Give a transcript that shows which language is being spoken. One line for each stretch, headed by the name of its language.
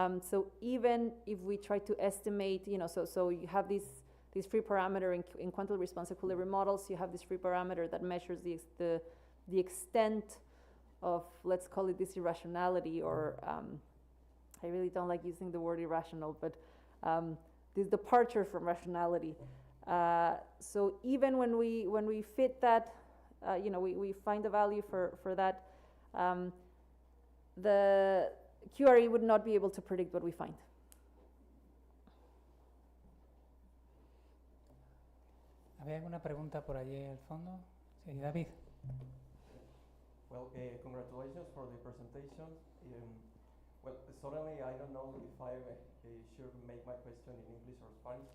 English: So even if we try to estimate, so you have this free parameter in quantum response equilibrium models, you have this free parameter that measures the extent of, let's call it this irrationality, or I really don't like using the word irrational, but this departure from rationality. So even when we fit that, we find a value for that, the QRE would not be able to predict what we find.
Spanish: ¿Había alguna pregunta por allí al fondo? Sí, David.
English: Well, congratulations for the presentation. Well, certainly I don't know if I should make my question in English or Spanish.